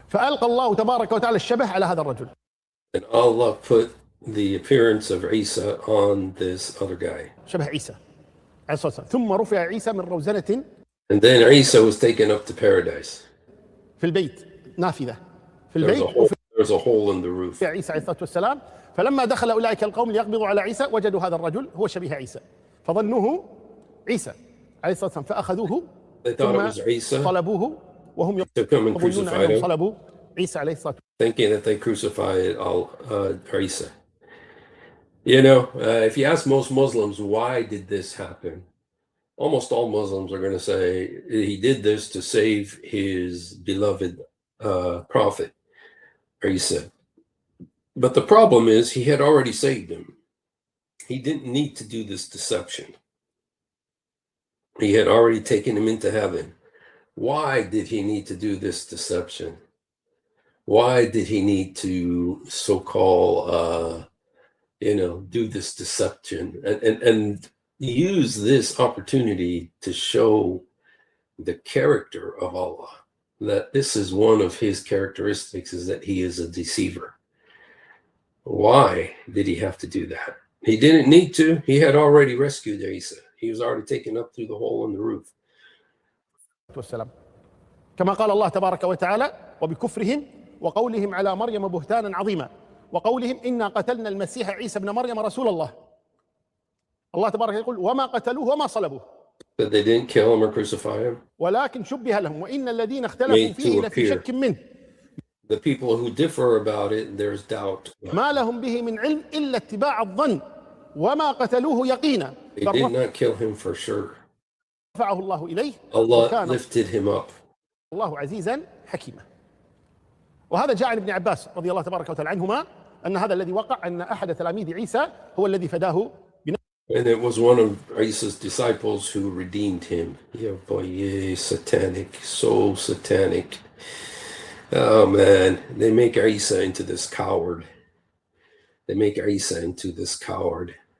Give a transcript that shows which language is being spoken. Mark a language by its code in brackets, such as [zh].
[ar] فألقى الله تبارك وتعالى الشبه على هذا الرجل. [en] And Allah put the appearance of Isa on this other guy. [ar] شبه عيسى عليه الصلاة والسلام. ثم رفع عيسى من روزنة. [en] And then Isa was taken up to paradise. [ar] في البيت نافذة. في البيت. [en] There's a hole in the roof. [ar] عيسى عليه الصلاة والسلام. فلما دخل أولئك القوم ليقبضوا على عيسى وجدوا هذا الرجل هو شبيه عيسى فظنوه عيسى عليه الصلاة والسلام فأخذوه ثم صلبوه وهم يظنون أنهم صلبوا عيسى عليه الصلاة والسلام. [en] Thinking that they crucified Isa. If you ask most Muslims why did this happen, almost all Muslims are going to say he did this to save his beloved prophet Isa. But the problem is he had already saved him. He didn't need to do this deception. He had already taken him into heaven. Why did he need to do this deception? Why did he need to so-called, do this deception and use this opportunity to show the character of Allah? That this is one of his characteristics, is that he is a deceiver. Why did he have to do that? He didn't need to. He had already rescued Isa. He was already taken up through the hole in the roof. [ar] كما قال الله تبارك وتعالى وبكفرهم وقولهم على مريم بهتانا عظيما وقولهم إنا قتلنا المسيح عيسى ابن مريم رسول الله. الله تبارك يقول وما قتلوه وما صلبوه. [en] That they didn't kill him or crucify him. [ar] ولكن شبه لهم وإن الذين اختلفوا فيه لفي شك منه. [en] The people who differ about it, there's doubt. [ar] ما لهم به من علم إلا اتباع الظن وما قتلوه يقينا. [en] They did not kill him for sure. [ar] رفعه الله إليه. [en] Allah lifted him up. [ar] الله عزيزا حكيما. وهذا جاء عن ابن عباس رضي الله تبارك وتعالى عنهما أن هذا الذي وقع أن أحد تلاميذ عيسى هو الذي فداه. [en] And it was one of Isa's disciples who redeemed him. Yeah, boy, satanic, so satanic. Oh man, they make Isa into this coward. they make Isa into this coward.